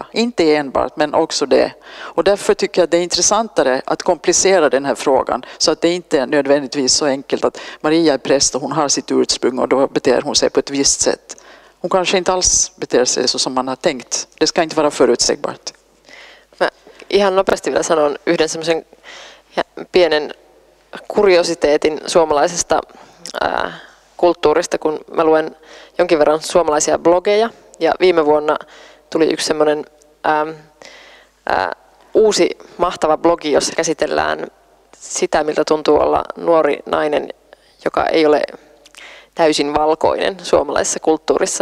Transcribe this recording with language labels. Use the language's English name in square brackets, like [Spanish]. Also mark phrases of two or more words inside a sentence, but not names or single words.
[Swedish] Inte enbart, men också det. Och därför tycker jag att det är intressantare att komplicera den här frågan. Så att det inte är nödvändigtvis så enkelt att Maria är präst och hon har sitt ursprung och då beter hon sig på ett visst sätt. Hon kanske inte alls beter sig så som man har tänkt. Det ska inte vara förutsägbart. [Finnish] Ihan nopeasti vielä sanon yhden semmoisen pienen kuriositeetin suomalaisesta kulttuurista, kun mä luen jonkin verran suomalaisia blogeja, ja viime vuonna tuli yksi semmoinen uusi mahtava blogi, jossa käsitellään sitä, miltä tuntuu olla nuori nainen, joka ei ole täysin valkoinen suomalaisessa kulttuurissa.